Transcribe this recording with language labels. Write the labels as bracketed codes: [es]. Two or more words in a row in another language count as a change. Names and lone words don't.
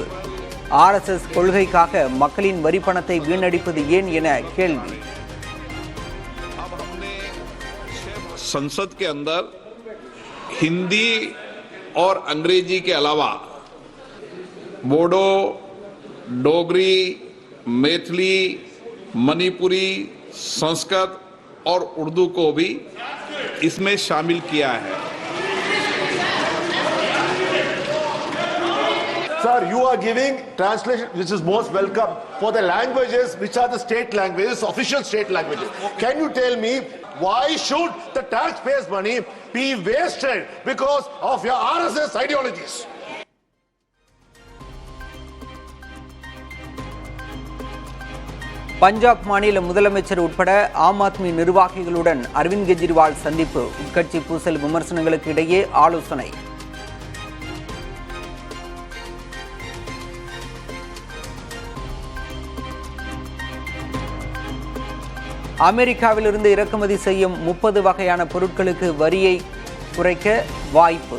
[ta] RSS கொள்கைக்காக மக்களின் வரி பணத்தை வீணடிப்பது ஏன் என கேள்வி. [hi] संसद के अंदर हिंदी और अंग्रेजी के अलावा बोडो, डोगरी, मैथिली, मणिपुरी, संस्कृत और उर्दू को भी इसमें शामिल किया है. [en] Sir, you are giving translation which is most welcome for the languages which are the state languages, official state languages. Can you tell me why should the taxpayers' money be wasted because of your RSS ideologies? [ta] பஞ்சாப் மாநில முதலமைச்சர் உட்பட ஆம் ஆத்மி நிர்வாகிகளுடன் அரவிந்த் கெஜ்ரிவால் சந்திப்பு. உட்கட்சி பூசல் விமர்சனங்களுக்கு இடையே ஆலோசனை. அமெரிக்காவிலிருந்து இறக்குமதி செய்யும் 30 வகையான பொருட்களுக்கு வரியை குறைக்க வாய்ப்பு.